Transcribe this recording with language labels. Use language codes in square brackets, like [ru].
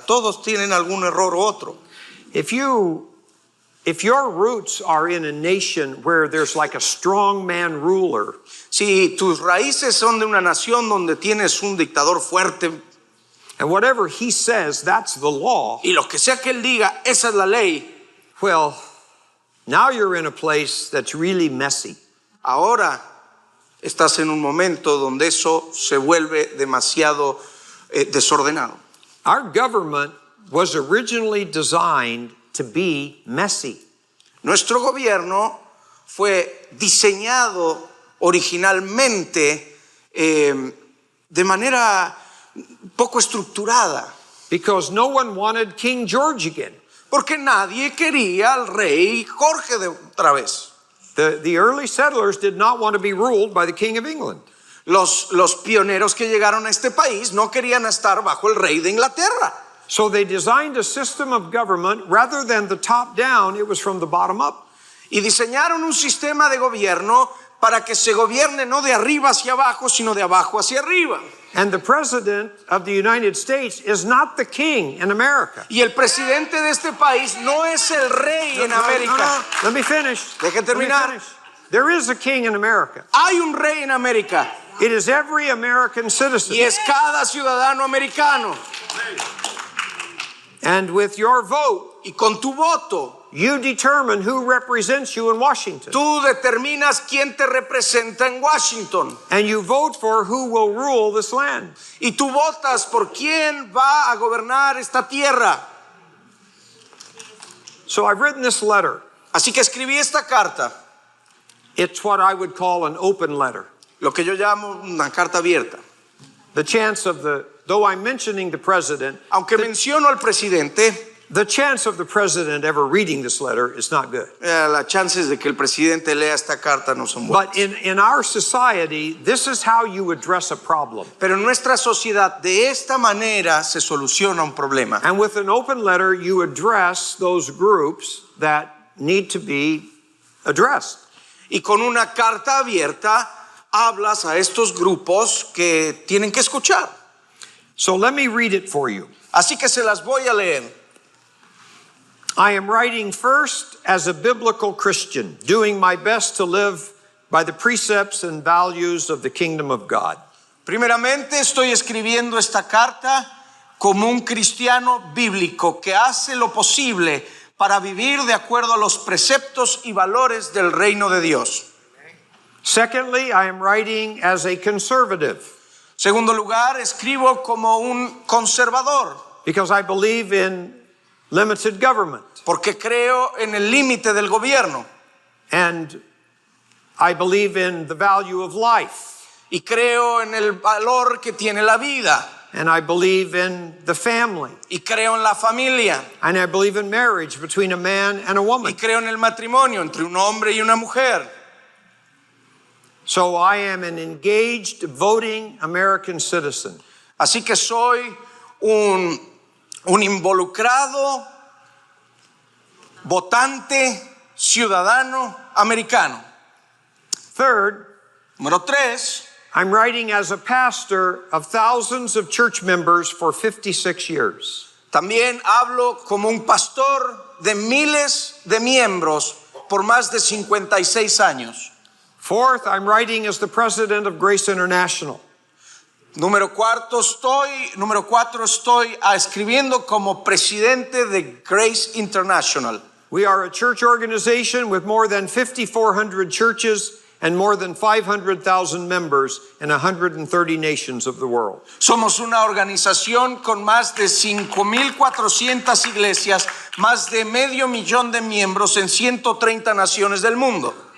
[es] Todos tienen algún error u otro. [en] If your roots are in a nation where there's like a strong man ruler, [es] Si tus raíces son de una nación donde tienes un dictador fuerte [en] and whatever he says, that's the law, [es] y lo que sea que él diga, esa es la ley, [en] well, now you're in a place that's really messy. [es] ahora estás en un momento donde eso se vuelve demasiado desordenado. [en] Our government was originally designed to be messy. [es] Nuestro gobierno fue diseñado originalmente de manera poco estructurada, [en] Because no one wanted King George again. [es] porque nadie quería al rey Jorge de otra vez. [en] The early settlers did not want to be ruled by the King of England. [es] Los pioneros que llegaron a este país no querían estar bajo el rey de Inglaterra. [en] So they designed a system of government rather than the top down, it was from the bottom up. [es] Y diseñaron un sistema de gobierno para que se gobierne no de arriba hacia abajo, sino de abajo hacia arriba. [en] And the President of the United States is not the king in America. [es] Y el presidente de este país no es el rey en América. [en] Let me finish. [es] Deje [en] Let me [es] terminar. [en] finish. There is a king in America. [es] Hay un rey en América [en] It is every American citizen. [es] y es cada ciudadano americano. [en] And with your vote, [es] Y con tu voto, [en] you determine who represents you in Washington. [es] tú determinas quién te representa en Washington. [en] And you vote for who will rule this land. [es] Y tú votas por quién va a gobernar esta tierra. [en] So I've written this letter. [es] Así que escribí esta carta, [en] It's what I would call an open letter. [es] lo que yo llamo una carta abierta. [en] The chance of though I'm mentioning the president, [es] Aunque menciono al presidente, [en] the chance of the president ever reading this letter is not good. [es] las chances de que el presidente lea esta carta no son buenas. [en] But in our society, this is how you address a problem. [es] Pero en nuestra sociedad, de esta manera se soluciona un problema. [en] And with an open letter, you address those groups that need to be addressed. [es] Y con una carta abierta, hablas a estos grupos que tienen que escuchar. [en] So let me read it for you. [es] Así que se las voy a leer. [en] I am writing first as a biblical Christian, doing my best to live by the precepts and values of the kingdom of God. [es] Primeramente, estoy escribiendo esta carta como un cristiano bíblico que hace lo posible para vivir de acuerdo a los preceptos y valores del reino de Dios. [en] Secondly, I am writing as a conservative [es] Segundo lugar, escribo como un conservador, [en] because I believe in limited government. [es] porque creo en el límite del gobierno [en] And I believe in the value of life. [es] y creo en el valor que tiene la vida [en] And I believe in the family. [es] y creo en la familia [en] And I believe in marriage between a man and a [es] y [en] woman. [es] creo en el matrimonio entre un hombre y una mujer. [en] So I am an engaged, voting American citizen. [es] Así que soy un involucrado, votante, ciudadano americano. [en] Third, [es] Número 3, [en] I'm writing as a pastor of thousands of church members for 56 years. [es] también hablo como un pastor de miles de miembros por más de 56 años. [en] Fourth, I'm writing as the president of Grace International. [es] Número 4, estoy escribiendo como presidente de Grace International. [en] We are a church organization with more than 5,400 churches and more than 500,000 members in 130 nations of the world. [es] Somos una organización con más de 5,400 iglesias, más de 500,000 de miembros en 130 naciones del mundo.